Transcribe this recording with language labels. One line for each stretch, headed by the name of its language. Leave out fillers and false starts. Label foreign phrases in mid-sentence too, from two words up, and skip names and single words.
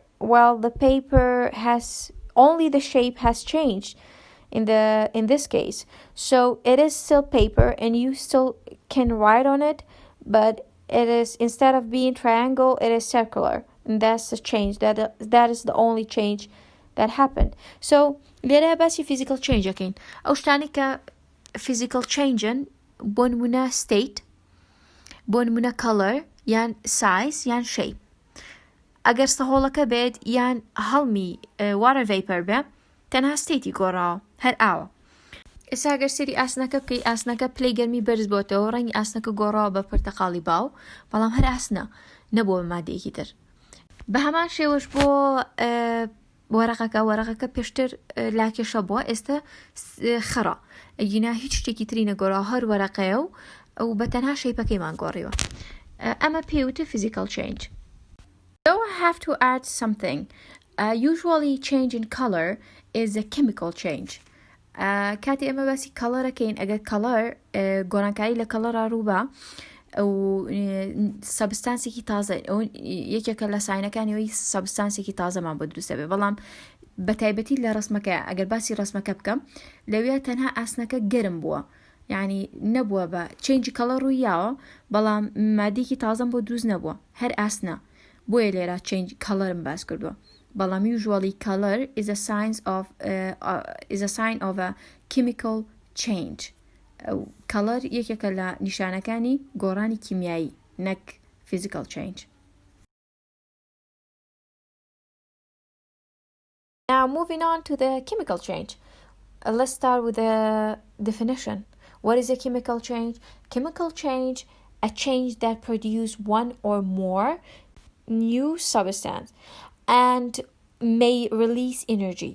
English: Well, the paper has only the shape has changed in this case. So it is still paper and you still can write on it, but it is, instead of being triangle, it is circular. And that's the change. That is the only change that happened.
Central Kurdish: So لێرە باسی
English: physical change
Central Kurdish: ئەکەین. ئەو شتانی کە
English: physical change'n
Central Kurdish: بۆ نمونە state، بۆ نمونە color یان size یان shape. ئەگەر سەهۆڵەکە بێت یان هەڵمی
English: water vapor
Central Kurdish: بێ، تەنها ستێتی گۆڕاوە، هەر ئاوە. ئێستا ئەگەر سێری ئاسنەکە بکەی، ئاسنەکە پلەی گەرمی بەرز بۆتەوە، ڕەنگی ئاسنەکە گۆڕاوە بە پرتەقاڵی باو، بەڵام هەر ئاسنە نەبووە بە مادەیەکی تر. بە هەمان شێوەش بۆ وەرەقەکە پێشتر لاکێشە بووە، ئێستا خەڕە، ئەگینا هیچ شتێکی تری نەگۆڕاوە، هەر وەرەقەیە و بە تەنها شەیپەکەیمان گۆڕیوە. ئەمە پێوتە
English: physical change. So I have to add something. Usually change in color is a chemical change.
Central Kurdish: کاتی ئەمە باسی کەڵەرەکەین، ئەگەر کەڵەر گۆڕانکاری لە کەڵەرە ڕووبە و سەبستانسێکی تازە، ئەو یەکێکە لە ساینەکانیەوەی سەبستانسێکی تازەمان بۆ دروستە بێ، بەڵام بە تایبەتی لە ڕسمەکە ئەگەر باسی ڕسمەکە بکەم، لەوێ تەنها ئاسنەکە گەرم بووە، یعنی نەبووە بە
English: change color
Central Kurdish: ڕوویاوە، بەڵام مادێکی تازەم بۆ دروست نەبووە، هەر ئاسنە، بۆیە لێرە
English: change color
Central Kurdish: باس کردووە.
English: بەڵام usually color is a sign of a chemical change.
Central Kurdish: Color یەکێکە لە نیشانەکانی گۆڕانی کیمیایی، نەک
English: physical change. Now moving on to the chemical change. Let's start with the definition. What is a chemical change? Chemical change, a change that produces one or more new substance and may release energy.